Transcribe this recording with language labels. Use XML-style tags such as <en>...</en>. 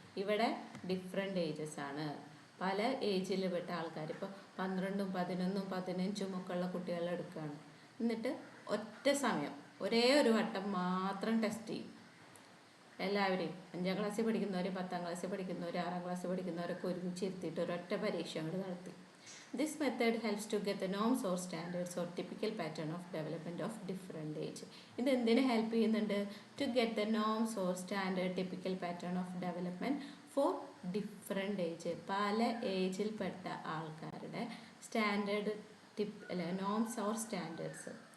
<ml>ഇവിടെ different ages ആണ്. പല ഏജിൽ പെട്ട ആൾക്കാർ, ഇപ്പോൾ 12, 11, 15 ഒക്കെ ഉള്ള കുട്ടികളെ എടുക്കുകയാണ്. എന്നിട്ട് ഒറ്റ സമയം ഒരേ ഒരു വട്ടം മാത്രം ടെസ്റ്റ് ചെയ്യും. എല്ലാവരെയും 5ാം ക്ലാസ്സിൽ പഠിക്കുന്നവർ, 10ാം ക്ലാസ്സിൽ പഠിക്കുന്നവർ, 6ാം ക്ലാസ്സിൽ പഠിക്കുന്നവരൊക്കെ ഒരുമിച്ച് ഇരുത്തിയിട്ട് ഒരൊറ്റ പരീക്ഷ അങ്ങോട്ട് നടത്തി.</ml> <en>This method helps to get the norms or standards or typical pattern of development of different age.</en> <ml>ഇത് എന്തിനെ ഹെൽപ്പ് ചെയ്യുന്നുണ്ട്?</ml> <en>To get the norms or standard typical pattern of development for different age.</en> <ml>പല ഏജിൽപ്പെട്ട ആൾക്കാരുടെ standard norms or standards.</ml>